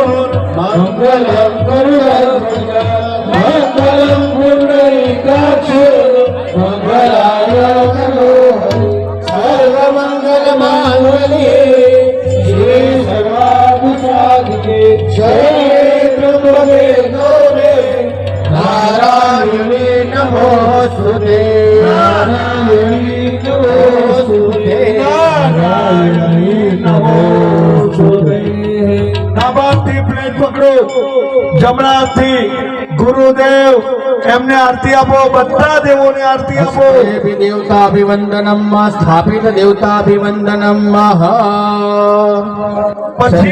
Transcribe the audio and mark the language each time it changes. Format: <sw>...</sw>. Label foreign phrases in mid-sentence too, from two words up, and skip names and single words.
<sa>मंगलम गरुड़ध्वज मंगलम पुंडरीकाक्ष मंगलाय मनोहरि सर्वमंगलमांगल्ये शिवे सर्वाभिसाधिके शरण्ये त्र्यंबके गौरे नारायणी नमोस्तुते नारायणी नमोस्तुते नारायणी नमोस्तुते।</sa> <gu>ડાબાથી પ્લેટ પકડો, જમણાથી ગુરુદેવ એમને આરતી આપો, બધા દેવોને આરતી આપો।</gu> <sa>देवताभिवंदनम स्थापित देवताभिवंदनम</sa> <gu>પછી</gu>